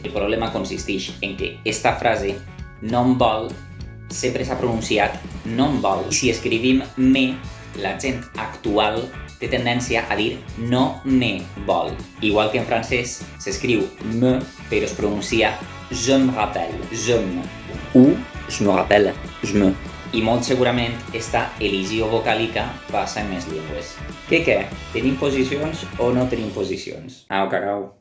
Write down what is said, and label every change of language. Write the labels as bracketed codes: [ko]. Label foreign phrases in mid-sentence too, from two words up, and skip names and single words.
[ca] El problema consisteix en que esta frase, no em vol, sempre s'ha pronunciat no em vol. I si escrivim me, la gent actual té tendència a dir no me vol. Igual que en francès s'escriu me, però es pronuncia [fr] je me rappelle, je me. Ou je me rappelle, je me. [ca] I molt segurament esta elisió vocàlica passa en més llengües. Què? Tenim posicions o no tenim posicions? Au, cacau.